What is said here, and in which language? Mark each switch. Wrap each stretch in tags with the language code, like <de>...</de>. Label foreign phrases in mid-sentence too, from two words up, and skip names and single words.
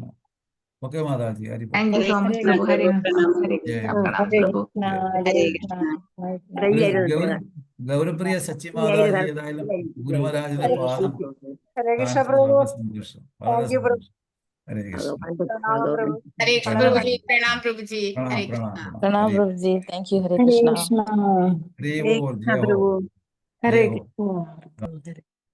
<ml>ഓക്കെ മാതാജി, ഗൗരപ്രിയ സച്ചി മാതാജി ഏതായാലും ഗുരുമഹാരാജിന്റെ പാദം ഹരേ കൃഷ്ണ പ്രഭു. സന്തോഷം, വളരെ സന്തോഷം. ഹരേ കൃഷ്ണ.</ml> <hi>प्रणाम प्रभु जी। प्रणाम प्रभु जी।</hi> <en>thank you.</en> <hi>हरे कृष्णा। हरे बोल, जय हो, हरे जय हो। कृष्णा।</hi>